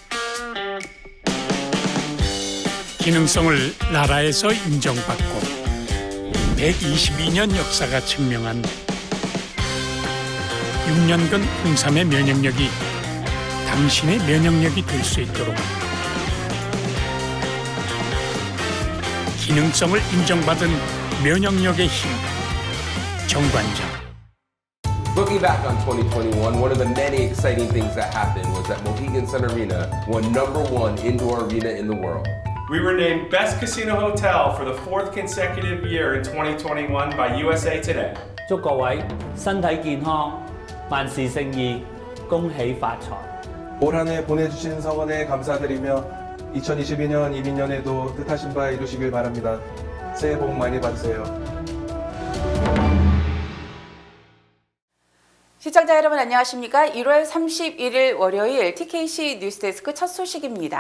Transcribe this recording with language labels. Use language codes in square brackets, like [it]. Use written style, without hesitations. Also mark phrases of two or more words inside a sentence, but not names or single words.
[ko] 기능성을 나라에서 인정받고 122년 역사가 증명한 6년근 홍삼의 면역력이 당신의 면역력이 될 수 있도록 기능성을 인정받은 면역력의 힘 정관장. [en] Looking back on 2021, one of the many exciting things that happened was that Mohegan Sun Arena won #1 indoor arena in the world. We were named Best Casino Hotel for the 4th consecutive year in 2021 by USA Today. [yue] 祝各位身體健康，萬事勝意，恭喜發財。 [ko] 올 한 해 보내주신 성원에 감사드리며 2022년 이민년에도 뜻하신 바 이루시길 바랍니다. 새해 복 많이 받으세요. 시청자 여러분 안녕하십니까? 1월 31일 월요일 TKC 뉴스데스크 첫 소식입니다.